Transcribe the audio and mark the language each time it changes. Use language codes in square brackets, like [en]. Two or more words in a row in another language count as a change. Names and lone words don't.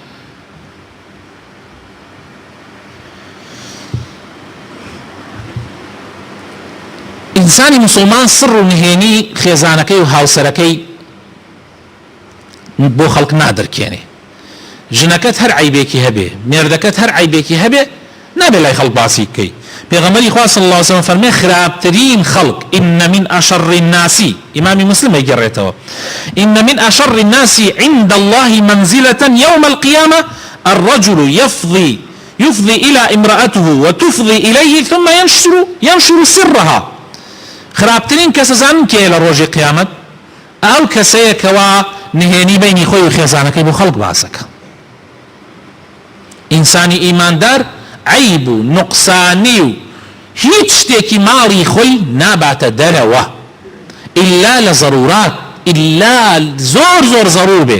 [ckb] ئینسانی مسلمان سڕ و نهێنی خێزانەکەی و هاوسەرەکەی بۆ خەڵک نادەرکێنێ. ژنەکەت هەر عیبێکی هەبێ، مێردەکەت هەر عیبێکی هەبێ نابێ لای خەڵک باسی بکەی. پێغەمبەری خوا [ar] صلی الله علیه وسلم [ckb] فەرمێ خراپترین خەڵک [ar] إن من أشر الناس، [ckb] ئیمامی مسلم ئەیگەڕێتەوە، [ar] إن من أشر الناس عند الله منزلة يوم القيامة الرجل يفضي إلى امرأته وتفضي إليه ثم ينشر سرها. [ckb] خراپترین کەسە زانن کێیە لە ڕۆژی قیامەت؟ ئەو کەسەیە کەوا نهێنی بینی خۆی و خێزانەکەی بۆ خەڵک باسەکە. ئینسانی ئیماندار عیب و نوقسانی و هیچ شتێکی ماڵی خۆی ناباتە دەرەوە ئیلا لە ضرورات، ئیلا زۆر زۆر ضرور بێ.